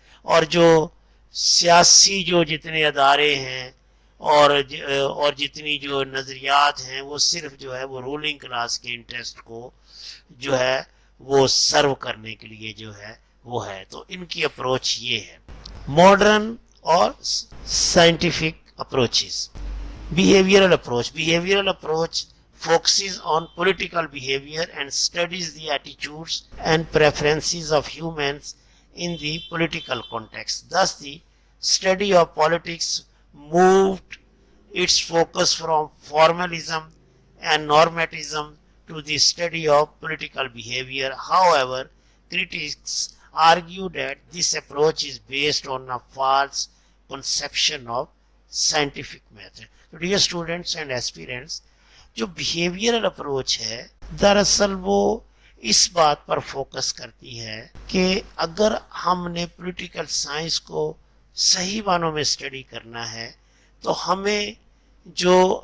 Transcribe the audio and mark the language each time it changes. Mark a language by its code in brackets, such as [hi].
[ur] اور جو سیاسی جو جتنے ادارے ہیں اور جتنی جو نظریات ہیں وہ صرف جو ہے وہ رولنگ کلاس کے انٹرسٹ کو جو ہے وہ سرو کرنے کے لیے جو ہے وہ ہے. تو ان کی اپروچ یہ ہے. ماڈرن اور scientific approaches. [en] Behavioral approach focuses on political behavior and studies the attitudes and preferences of humans in the political context. Thus, the study of politics moved its focus from formalism and normatism to the study of political behavior. However, critics argue that this approach is based on a false conception of scientific method. So, dear students and aspirants, [ur] جو behavioural approach ہے دراصل وہ اس بات پر focus کرتی ہے کہ اگر ہم نے پولیٹیکل سائنس کو صحیح معنوں میں اسٹڈی کرنا ہے تو ہمیں جو